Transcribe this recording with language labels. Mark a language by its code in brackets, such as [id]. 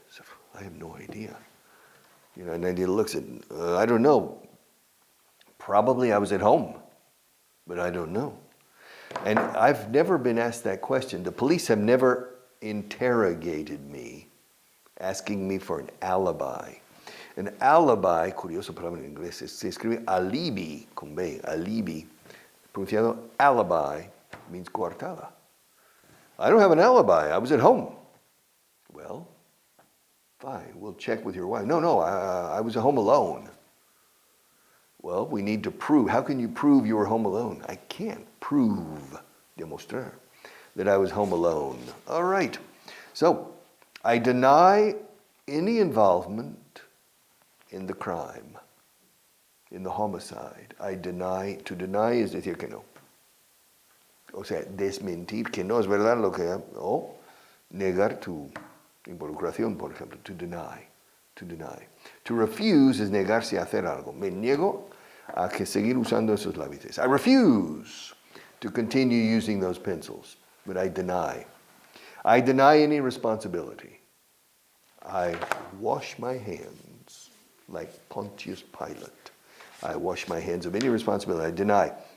[en] So, I have no idea. You know, and then he looks at, I don't know. Probably I was at home, but I don't know. And I've never been asked that question. The police have never interrogated me, asking me for an alibi. [es] An alibi, curioso palabra en inglés, se escribe alibi, con B, alibi. Pronunciado [en] alibi means coartada. I don't have an alibi. I was at home. Well, fine. We'll check with your wife. No, I was at home alone. Well, we need to prove. How can you prove you were home alone? I can't prove, demostrar, that I was home alone. All right. So, I deny any involvement in the crime, in the homicide. I deny. To deny is [es] decir que no. O sea, desmentir que no es verdad lo que... O negar tu involucración, por ejemplo. To deny. To refuse es negarse a hacer algo. Me niego a que seguir usando esos lápices. [en] I refuse to continue using those pencils, but I deny. I deny any responsibility. I wash my hands like Pontius Pilate. I wash my hands of any responsibility. I deny.